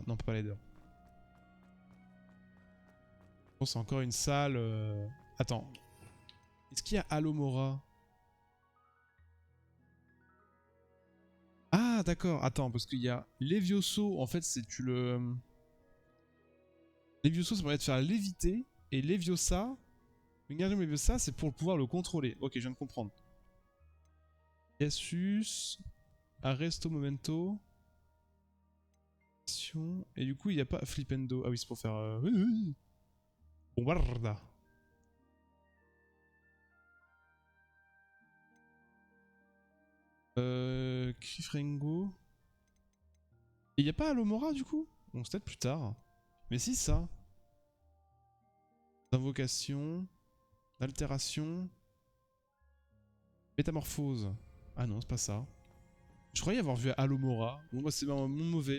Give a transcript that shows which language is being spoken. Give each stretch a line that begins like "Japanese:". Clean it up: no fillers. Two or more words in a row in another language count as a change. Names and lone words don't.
French: Non, on peut pas aller dehors. Bon, c'est encore une salle... Attends. Est-ce qu'il y a Alomora? Ah, d'accord. Attends, parce qu'il y a Levioso. En fait, c'est tu le... Levioso, ça permet de faire léviter. Et Leviosa... Wingardium Leviosa, c'est pour pouvoir le contrôler. Ok, je viens de comprendre. Casus... Arresto Momento... Et du coup, il n'y a pas Flipendo. Ah oui, c'est pour faire... Bombarda. Krifrengo. Et il n'y a pas Alomora du coup? Donc c'est peut-être plus tard. Mais si, ça. Invocation. Altération. Métamorphose. Ah non, c'est pas ça. Je croyais avoir vu Alomora. Bon, moi c'est mon mauvais.